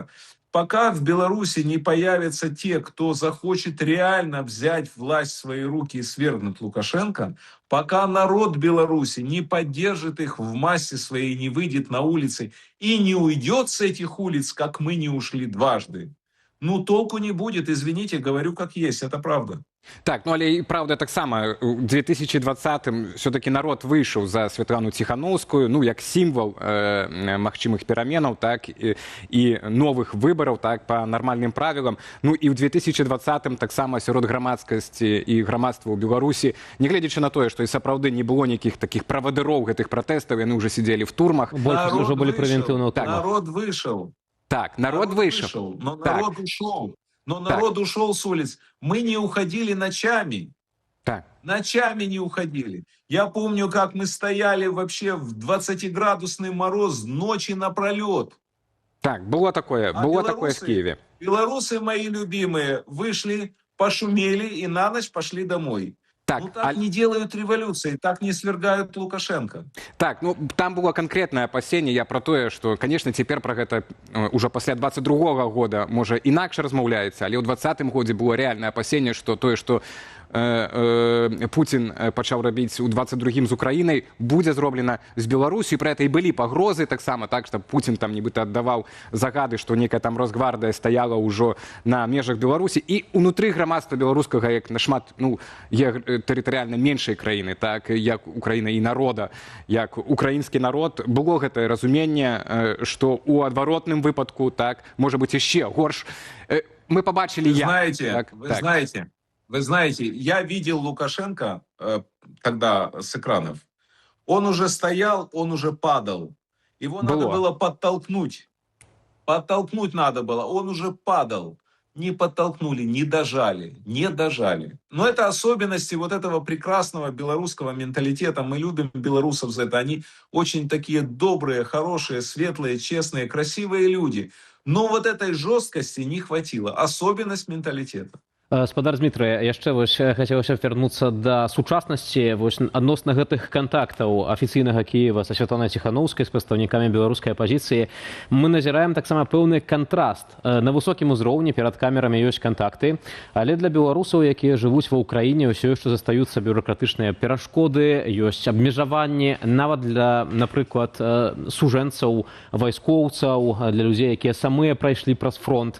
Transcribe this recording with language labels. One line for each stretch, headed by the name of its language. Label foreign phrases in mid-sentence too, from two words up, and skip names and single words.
Russian: Пока в Беларуси не появятся те, кто захочет реально взять власть в свои руки и свергнуть Лукашенко, пока народ Беларуси не поддержит их в массе своей, не выйдет на улицы и не уйдет с этих улиц, как мы не ушли дважды, ну, толку не будет, извините, говорю как есть, это правда.
Belarusian: Так, ну але і правда таксама у 2020-м все-таки народ выйшаў за Светлану Тихановскую, ну як сімвал магчымых пераменаў, так і новых выбараў, так па нармальным правілам. Ну і ў 2020-м таксама сярод грамадскасці і грамадства ў Беларусі, нягледзячы на тое, што і сапраўды не было нейкіх такіх правадыроў гэтых пратэстаў, яны ўжо сидзелі в турмах.
Russian: Народ вышел, народ вышел. Так, народ вышел. Но народ ушел. Но народ ушел с улиц. Мы не уходили ночами. Так. Ночами не уходили. Я помню, как мы стояли вообще в 20-градусный мороз ночи напролет. Так, было такое в Киеве. Белорусы мои любимые вышли, пошумели и на ночь пошли домой. Так, ну так не делают революции, так не свергают Лукашенко. Так, ну там было конкретное опасение, я про тое, что, конечно, теперь про гэта уже после 22-го года, может,
Belarusian: инакше размаўляется, але ў 20-м годзе
Russian: было реальное опасение,
Belarusian: что тое, что Путин пачаў рабіць у 22-м з Украінай, будзе зроблена з Беларусью, про это і былі пагрозы таксама, так, что Путин там нібыта аддаваў загады, что некая там Росгвардия стаяла ўжо на межах Беларусі, і унутры грамадства беларускага, як нашмат, ну, є тэрытарыяльна меншай краіны, так, як Украіна і народа, як украінскі народ, было гэтае разуменне, что у адваротным выпадку, так, можа быць яшчэ горш.
Ukrainian: Мы побачили
Russian: Вы знаете, я видел Лукашенко тогда с экранов. Он уже стоял, он уже падал. Его надо было подтолкнуть. Подтолкнуть надо было. Он уже падал. Не подтолкнули, не дожали. Не дожали. Но это особенности вот этого прекрасного белорусского менталитета. Мы любим белорусов за это. Они очень такие добрые, хорошие, светлые, честные, красивые люди. Но вот этой жесткости не хватило. Особенность менталитета.
Belarusian: Спадар Дмітрый, яшчэ хацелася вярнуцца да сучаснасці адносна гэтых кантактаў афіцыйнага Кіева са Святланай Тихановскай з прадстаўнікамі беларускай апазіцыі. Мы назіраем таксама пэўны кантраст. На высокім узроўні перад камерамі ёсць кантакты, але для беларусаў, якія жывуць ва ўкраіне, ўсё яшчэ застаюцца бюракратычныя перашкоды, ёсць абмежаванні нават для, напрыклад, сужэнцаў, вайскоўцаў, для людзей, якія самыя прайшлі праз фронт.